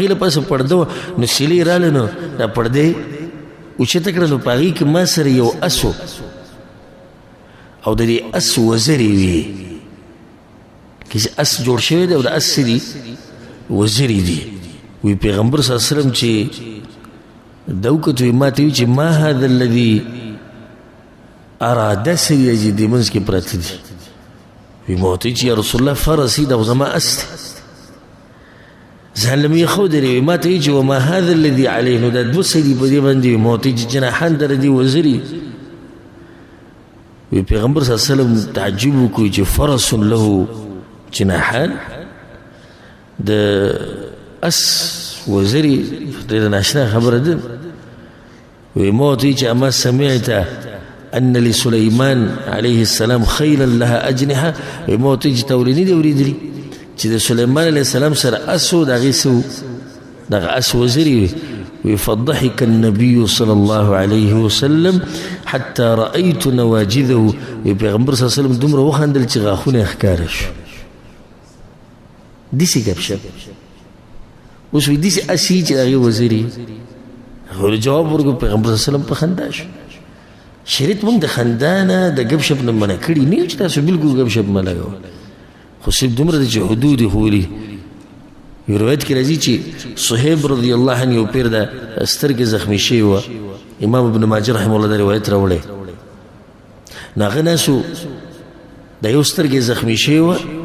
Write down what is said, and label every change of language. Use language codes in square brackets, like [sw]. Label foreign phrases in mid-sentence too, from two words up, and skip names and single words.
[ps] له پاسه پرده وه نو سیلې راله نو دا پردې اوچته کړه نو په هغې کې ما سره یو اس و او د دې اس وزرې وي که اس جوړ شوی دی او د اس څه دي وزرې دي وی پیغمبر [ar] صلی الله علیه وسلم [ps] چې دا وکتو وی ما ته وي چې [ar] ما هذا الذي ارى [ps] داسې دی چې دې منځ کې پراته دي وی ما ورته چې [ar] یا رسول الله فرسي [ps] دا خو زما اس دی ځان له مې ښودلی وی ما ته وي چې [ar] وما هذا الذي عليه [ps] نو دا دوه څه دي په دې باندې وي ما ورته چې جناحان در دي وزرې وی پیغمبر [ar] صلی الله علیه وسلم [ps] تعجب وکړي چې [ar] فرس له جناحان [ps] د اس وزرې ډېره ناشنا خبره ده وی ما ورته چې [ar] اما سمعت ان لسليمان عليه السلام خيلا لها اجنحه [ps] وی ما ورته چې تا ولې نه دي اورېدلي چې د سلیمان [ar] علیه السلام [ps] سره اس و د هغې څه دغه اس وزرې وي [ar] فضحك النبي صلى الله عليه وسلم حتى رأيت نواجذه [ps] وی پیغمبر [ar] صلی الله علیه وسلم [ps] دومره وخندل چې غاښونه یې ښکاره شو داسې ګپ شپ اوس وایي داسې اس یي چې د هغې وزرې هغه جواب ورکړو پیغمبر [ar] صلی الله علیه وسلم [ps] په خندا شو شریعت موږ د خندا نه د ګپ شپ نه منع کړي نه چې تاسو بلکل ګپ شپ مه لګوئ خو صرف دومره دی چې حدود یې ښولي یو روایت کې راځي چې صهیب [ar] رضی الله عنه [ps] یو پیر د سترګې زخمي شوې وه امام ابن ماجه [ar] رحمه الله [ps] دا روایت راوړی نو هغه ناسو د یو سترګې زخمي شوې وه